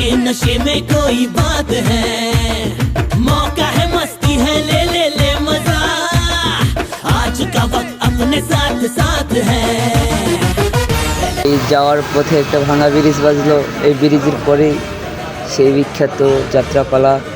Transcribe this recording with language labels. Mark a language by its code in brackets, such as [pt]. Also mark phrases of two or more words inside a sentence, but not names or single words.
[hi] नशे में कोई बात है, मौका है मस्ती है ले मजा, आज का वक्त अपने साथ साथ है। [bn] এই যাওয়ার পথে একটা ভাঙা ব্রিজ বাজলো, এই ব্রিজের পরেই সেই বিখ্যাত যাত্রাপালা।